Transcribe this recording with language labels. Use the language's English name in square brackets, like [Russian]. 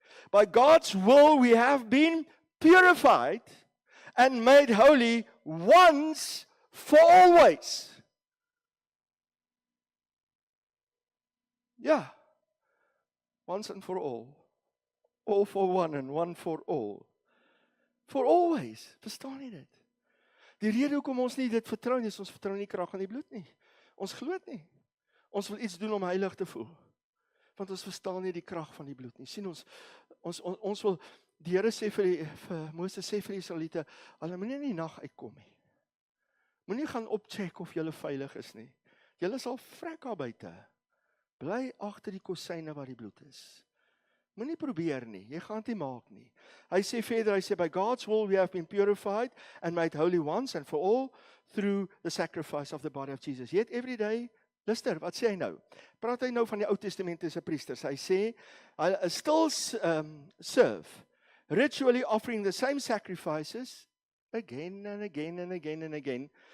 [English] By God's will, we have been purified and made holy once for always. Yeah. Once and for all. All for one and one for all. For always. [Afrikaans] Verstaan jy dit? Die rede hoekom ons nie dit vertrou nie, is ons vertrou nie krag aan die bloed nie. Ons glo dit nie. Ons wil iets doen om heilig te voel. Want ons verstaan nie die krag van die bloed nie. Sien ons wil, die Here sê vir Moses sê vir die Israeliete, hulle moenie in die nag uitkom nie. Moenie gaan opcheck of jy veilig is nie. Jy sal vrek daar buite. Bly agter die kosyne waar die bloed is. Moenie probeer nie, jy gaan dit nie maak nie. Hy sê verder, hy sê, [English] by God's will we have been purified and made holy once and for all through the sacrifice of the body of Jesus. Yet every day, [Afrikaans] luister, wat sê hy nou? Praat hy nou van die Ou Testamentiese priesters. Hy sê, [English] I still serve, ritually offering the same sacrifices again and again and again and again.